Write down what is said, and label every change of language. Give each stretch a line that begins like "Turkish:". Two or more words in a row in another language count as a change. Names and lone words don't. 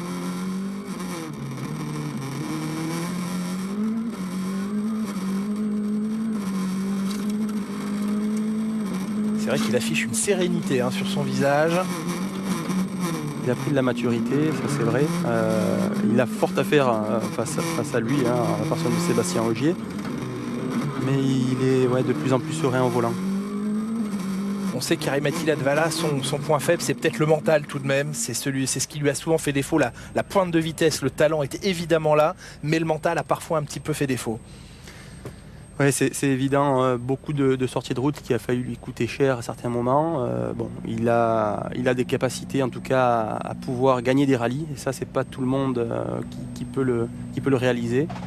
French: C'est vrai qu'il affiche une sérénité sur son visage. Il a pris de la maturité, ça c'est vrai. Il a fort à faire face à lui, à la personne de Sébastien Ogier. Mais il est de plus en plus serein au volant. On sait qu'Jari-Matti Latvala, son point faible, c'est peut-être le mental tout de même. C'est ce qui lui a souvent fait défaut. La pointe de vitesse, le talent était évidemment là, mais le mental a parfois un petit peu fait défaut. Oui, c'est évident, beaucoup de sorties de route qui a failli lui coûter cher à certains moments. Il a des capacités en tout cas à pouvoir gagner des rallyes, et ça c'est pas tout le monde qui peut le réaliser.